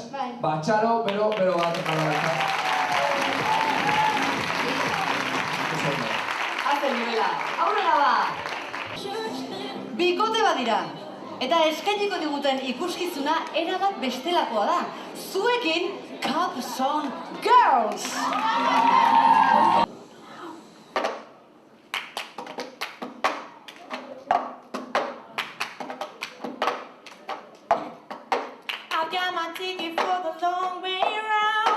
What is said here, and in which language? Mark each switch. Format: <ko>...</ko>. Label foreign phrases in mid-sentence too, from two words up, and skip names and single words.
<eu>Ba, txalo, pero bat. Hazen nivela, aurrera ba! Bikote bat dira. Eta eskainiko diguten ikuskizuna erabat bestelakoa da. Zuekin, Cup Song Girls!</eu> <en>I've got my ticket for the long way around.</en>